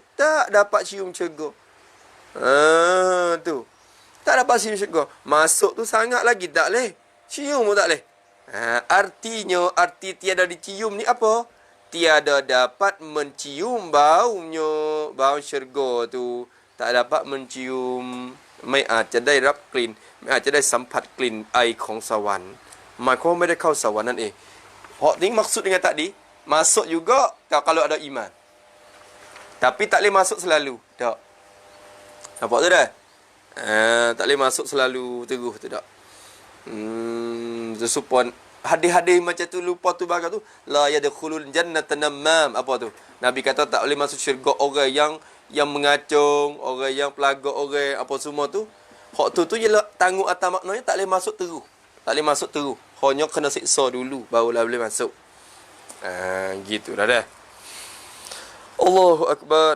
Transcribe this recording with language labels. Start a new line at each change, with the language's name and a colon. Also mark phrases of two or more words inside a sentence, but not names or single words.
Malay: Tak dapat cium syurga. Tu. Tak dapat cium syurga. Masuk tu sangat lagi tak leh. Cium pun tak leh. Artinya, arti tiada dicium ni apa? Tiada dapat mencium baunya. Bau syurga tu. Tak dapat mencium.
Thai: ไม่อาจจะได้รับกลิ่นไม่อาจจะได้สัมผัสกลิ่นไอของสวรรค์หมายความว่าไม่ได้เข้าสวรรค์นั่นเองเพราะนี่
Malay: maksud dengan tadi masuk juga kalau ada iman tapi tak boleh masuk selalu tak nampak tu dah tak boleh masuk selalu terus tu tak supaya hadis-hadis macam tu lupa tu bagai tu
Arabic: لا يدخل الجنة نمام
Malay: apa tu Nabi kata tak boleh masuk syurga orang yang mengacung, orang yang pelagak orang apa semua tu. Hak tu je tanggung atas maknanya tak boleh masuk terus. Tak boleh masuk terus. Hanya kena siksa dulu barulah boleh masuk. Gitulah dah.
Arabic: الله أكبر.